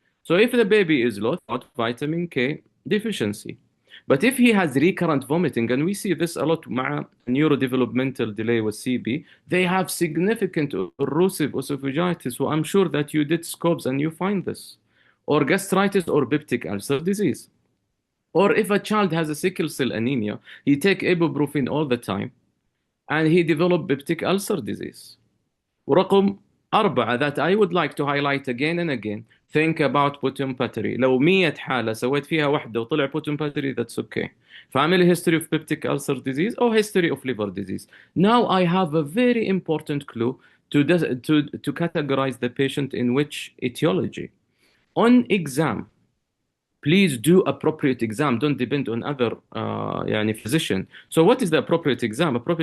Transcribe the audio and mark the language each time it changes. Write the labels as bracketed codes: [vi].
[en] So if the baby is low thought vitamin K deficiency, but if he has recurrent vomiting, and we see this a lot مع neurodevelopmental delay with CB, they have significant erosive esophagitis, so I'm sure that you did scopes and you find this, or gastritis or peptic ulcer disease. Or if a child has a sickle cell anemia, he take ibuprofen all the time, and he develop peptic ulcer disease. [ar] ورقم 4 [en] that I would like to highlight again and again, think about bottom battery. [ar] لو 100 حالة سويت فيها واحدة وطلع [en] bottom battery, that's okay. Family history of peptic ulcer disease or history of liver disease. Now I have a very important clue to categorize the patient in which etiology. On exam, please do appropriate exam. Don't depend on other physician. So what is the appropriate exam?